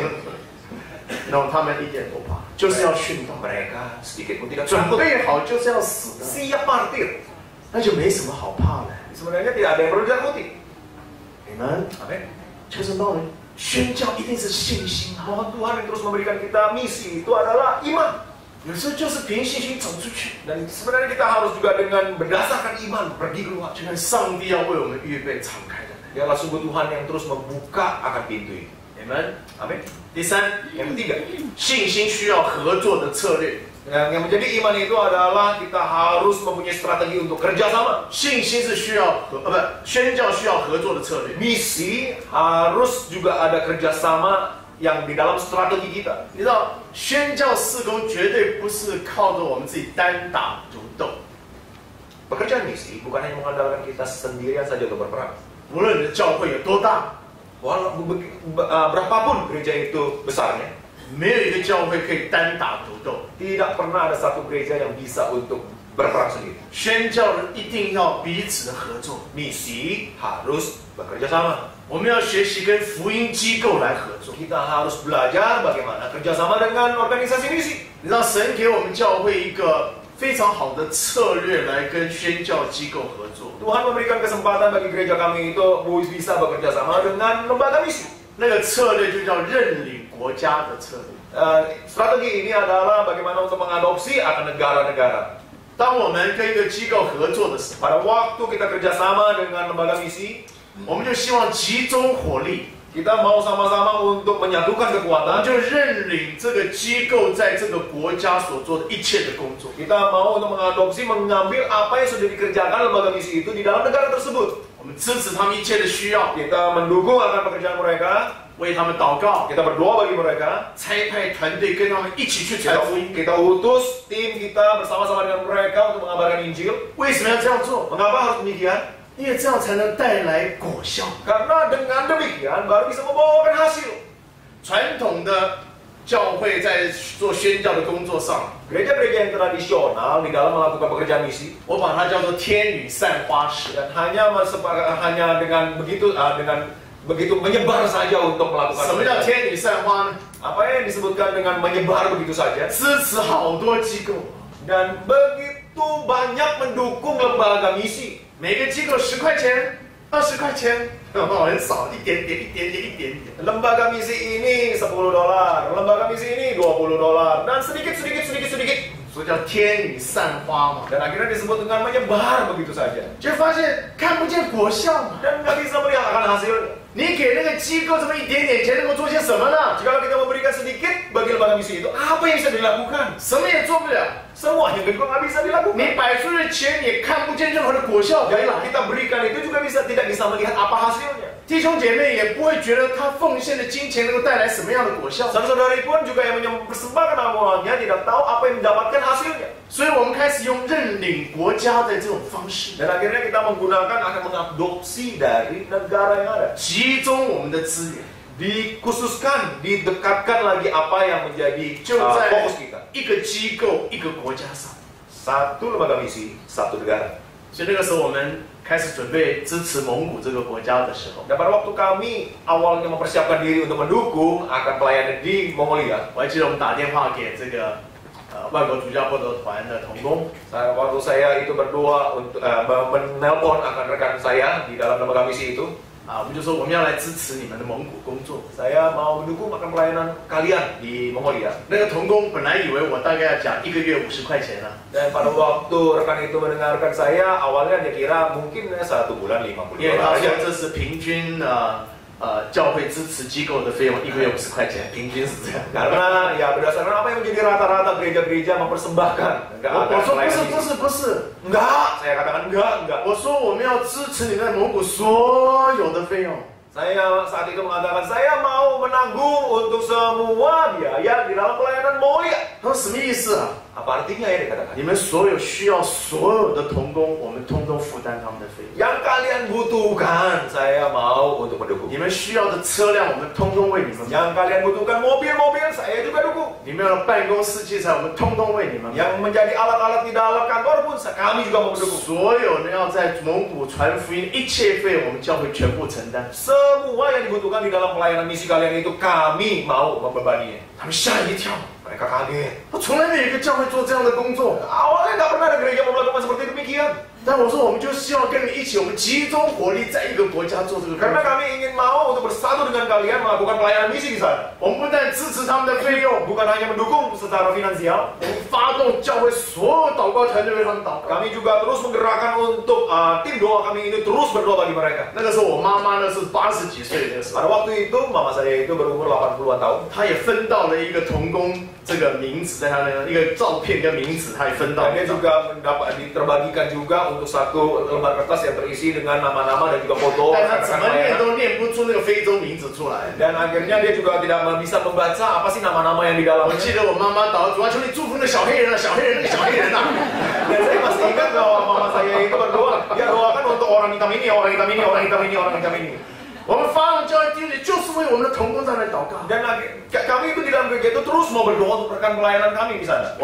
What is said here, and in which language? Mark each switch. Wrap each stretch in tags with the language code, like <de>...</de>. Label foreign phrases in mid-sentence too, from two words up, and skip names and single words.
<zh>然后他们一点都不怕，就是要殉道。</zh> <id>Mereka sedikit pun tidak</id> <zh>准</zh> <id>takut.</id> <zh>备好就是要死的，</zh> <id>Siap martir.</id> <zh>那就没什么好怕的。</zh> <id>Sebenarnya tidak ada yang perlu ditakuti.</id> <zh>你们</zh> <id>Amin.</id> <zh>就是到了宣教一定是信心啊，</zh> <id>Mohon Tuhan yang terus memberikan kita misi itu adalah iman.</id> <zh>有时候就是凭信心走出去，</zh> <id>Dan sebenarnya kita harus juga dengan berdasarkan iman pergi keluar.</id> <zh>就看上帝要为我们预备敞开的门。</zh> <id>Dialah sungguh Tuhan yang terus membuka akan pintu ini.</id> <zh>你们</zh> <id>Amin.</id> <zh>第三，</zh> <id>Yang ketiga,</id> <zh>信心需要合作的策略。</zh> <id>yang menjadi iman itu adalah kita harus mempunyai strategi untuk kerjasama.</id> <zh>信心是需要宣教需要合作的策略。</zh> <id>Misi harus juga ada kerjasama yang di dalam strategi kita.</id> <zh>你知道，宣教事工绝对不是靠着我们自己单打独斗。</zh> <id>Pekerjaan misi bukan hanya mengandalkan kita sendirian saja untuk berperang.</id> <zh>无论你的教会有多大，</zh> <id>Berapapun gereja itu besarnya,</id> <zh>没有一个教会可以单打独斗。</zh> <id>tidak pernah ada satu gereja yang bisa untuk berperang sendiri.</id> <zh>宣教人一定要彼此的合作。</zh> <id>Misi harus bekerja sama.</id> <zh>我们要学习跟福音机构来合作。</zh> <id>Kita harus belajar bagaimana kerjasama dengan organisasi misi.</id> <zh>你知道，神给我们教会一个非常好的策略来跟宣教机构合作。</zh> <id>Tuhan memberikan kesempatan bagi gereja kami itu bisa bekerja sama dengan lembaga misi.</id> <zh>那个策略就叫认领国家的策略。</zh> <id>Strategi ini adalah bagaimana untuk mengadopsi akan negara-negara.</id> <zh>当我们跟一个机构合作的时候，</zh> <id>Pada waktu kita kerjasama dengan lembaga misi,</id> <zh>我们就希望集中火力，</zh> <id>kita mau sama-sama untuk menyatukan</id> <zh>我们</zh> <id>kekuatan.</id> <zh>就认领这个机构在这个国家所做的一切的工作。</zh> <id>Kita mau untuk mengadopsi, mengambil apa yang sudah dikerjakan lembaga misi itu di dalam negara tersebut.</id> <zh>我们支持他们一切的需要，</zh> <id>Kita mendukung akan pekerjaan mereka.</id> <zh>为他们祷告，</zh> <id>Kita berdoa bagi mereka.</id> <zh>差派团队跟他们一起去</zh> <id>Kita,</id> <zh>传福音。</zh> <id>kita utus tim kita bersama-sama dengan mereka untuk mengabarkan Injil.</id> <zh>为什么要这样做？</zh> <id>Mengapa harus demikian?</id> <zh>因为这样才能带来果效。</zh> <id>Karena dengan demikian baru bisa membawakan hasil.</id> <zh>传统的教会在做宣教的工作上，</zh> <id>Gereja-gereja yang tradisional di dalam melakukan pekerjaan misi</id> <zh>我把它叫做天女散花式。</zh> <id>dan hanya dengan begitu menyebar saja untuk melakukan</id> <zh>什么叫</zh> <id>pekerjaan.</id> <zh>天女散花呢？</zh> <id>Apa yang disebutkan dengan menyebar begitu saja</id> <zh>支持好多机构，</zh> <id>dan begitu banyak mendukung lembaga misi.</id> <zh>每个机构10块钱、20块钱，很少，一点点、一点点、一点点。</zh> <id>Lembaga misi ini $10, lembaga misi ini $20 dan sedikit.</id> <zh>所以叫天女散花嘛，</zh> <id>Dan akhirnya disebut dengan menyebar begitu saja</id> <zh>就发现看不见果效嘛。</zh> <id>dan nggak bisa melihat akan hasilnya.</id> <zh>你给那个机构这么一点点钱，能够做些什么呢？</zh> <id>Jika kita memberikan sedikit bagi lembaga misi itu, apa yang bisa dilakukan?</id> <zh>什么也做不了。</zh> <id>Semuanya juga nggak bisa dilakukan.</id> <zh>你摆出去的钱也看不见任何的果效回</zh> <id>Jadi</id> <zh>来。</zh> <id>kita berikan itu juga tidak bisa melihat apa hasilnya.</id> <zh>弟兄姐妹也不会觉得他奉献的金钱能够带来什么样的果效，</zh> <id>Saudara-saudari pun juga yang mempersembahkan amalnya tidak tahu apa yang mendapatkan hasilnya.</id> <zh>所以我们开始用认领国家的这种方式，</zh> <id>Dan akhirnya kita menggunakan akan mengadopsi dari negara yang ada.</id> <zh>集中我们的资源，</zh> <id>Dikhususkan, didekatkan lagi apa yang menjadi</id> <zh>就在</zh> <id>fokus kita.</id> <zh>一个机构、一个国家上。</zh> <id>Satu lembaga misi, satu negara.</id> <zh>所以那个时候我们开始准备支持蒙古这个国家的时候，</zh> <id>Dan pada waktu kami awalnya mempersiapkan diri untuk mendukung akan pelayanan di Mongolia,</id> <zh>我还记得我们打电话给这个外国主教布道团的同工，</zh> <id>waktu saya itu berdoa untuk menelpon akan rekan saya di dalam lembaga misi itu,</id> <zh>啊，我们就说我们要来支持你们的蒙古工作。</zh> <id>Saya mau mendukung akan pelayanan kalian di Mongolia.</id> <zh>那个童工本来以为我大概要讲1个月50块钱啊，</zh> <id>Dan pada waktu rekan itu mendengarkan saya, awalnya dia kira mungkin 1 bulan 50</id> <zh>因为他</zh> <id>dolar</id> <zh>说</zh> <id>aja.</id> <zh>这是平均教会支持机构的费用，1个月50块钱，平均是这样。</zh> <id>Karena ya berdasarkan apa yang menjadi rata-rata gereja-gereja mempersembahkan.</id> <zh>我说不是，</zh> <id>Enggak, saya katakan enggak.</id> <zh>我说我们要支持你在蒙古所有的费用。</zh> <id>Saya saat itu mengatakan saya mau menanggung untuk semua biaya di dalam pelayanan Mongolia.</id> <zh>他说什么意思啊？</zh> <id>Apa artinya ya dikatakan?</id> <zh>你们所有需要所有的童工，我们通通负担他们的费用。</zh> <id>Yang kalian butuhkan, saya mau untuk mendukung.</id> <zh>你们需要的车辆，我们通通为你们买。</zh> <id>Yang kalian butuhkan mobil-mobil, saya juga dukung.</id> <zh>你们要的办公室器材，我们通通为你们买。</zh> <id>Yang menjadi alat-alat di dalam kantor pun kami juga mau mendukung.</id> <zh>所有的要在蒙古传福音一切费用，我们教会全部承担。</zh> <id>Semua yang dibutuhkan di dalam pelayanan misi kalian itu kami mau membebaninya.</id> <zh>他们吓一跳，</zh> <id>Mereka kaget.</id> <zh>我从来没有一个教会做这样的工作。</zh> <id>Awalnya nggak pernah ada gereja melakukan seperti demikian.</id> <zh>但我说，我们就希望跟你一起，我们集中火力，在一个国家做这个工</zh> <id>Karena</id> <zh>作。</zh> <id>kami ingin mau untuk bersatu dengan kalian melakukan pelayanan misi di sana.</id> <zh>我们不但支持他们的费用，</zh> <id>Bukan hanya mendukung secara finansial,</id> <zh>我们发动教会所有祷告团队为他们祷告。</zh> <id>kami juga terus menggerakkan untuk tim doa kami ini terus berdoa bagi mereka.</id> <zh>那个时候，我妈妈呢是80几岁的时候，</zh> <id>Pada waktu itu mama saya itu berumur 80-an tahun.</id> <zh>她也分到了一个童工这个名字，在她的一个照片跟名字，她也分到</zh> <id>Dan dia juga terbagikan juga untuk satu lembar kertas yang terisi dengan nama-nama dan juga foto.</id> <zh>但她怎</zh> <id>rekan-rekan</id> <zh>么念</zh> <id>pelayanan.</id> <zh>都念不出那个非洲名字出来。</zh> <id>Dan akhirnya dia juga tidak bisa membaca apa sih nama-nama yang di</id> <zh>我</zh> <id>dalamnya.</id> <zh>记得我妈妈祷主啊，求你祝福那小黑人啊，小黑人那个小黑人啊。</zh> <id>Dan saya masih ingat bahwa mama saya itu berdoa, dia doakan untuk orang hitam ini, orang hitam ini, orang hitam ini, orang hitam ini.</id> <zh>我们发动教会弟兄就是为我们的童工在那祷告。</zh> <id>Dan kami itu di dalam gereja itu terus mau berdoa untuk rekan pelayanan kami di sana.</id>